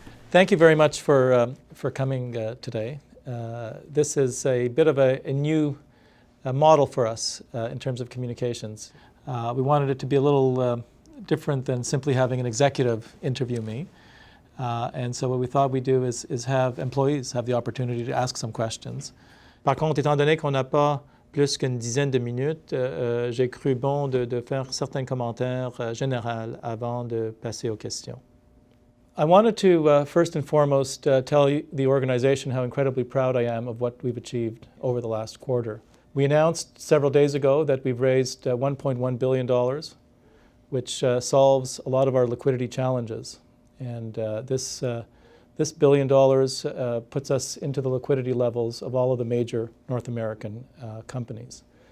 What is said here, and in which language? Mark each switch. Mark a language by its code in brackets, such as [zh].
[en] Thank you very much for coming today. This is a bit of a new model for us in terms of communications. We wanted it to be a little different than simply having an executive interview me. And so what we thought we'd do is have employees have the opportunity to ask some questions. [fr] Par contre, étant donné qu'on n'a pas plus qu'une dizaine de minutes, j'ai cru bon de faire certains commentaires généraux avant de passer aux questions. [en] I wanted to first and foremost tell the organization how incredibly proud I am of what we've achieved over the last quarter. We announced several days ago that we've raised $1.1 billion, which solves a lot of our liquidity challenges. And this $1 billion puts us into the liquidity levels of all of the major North American companies.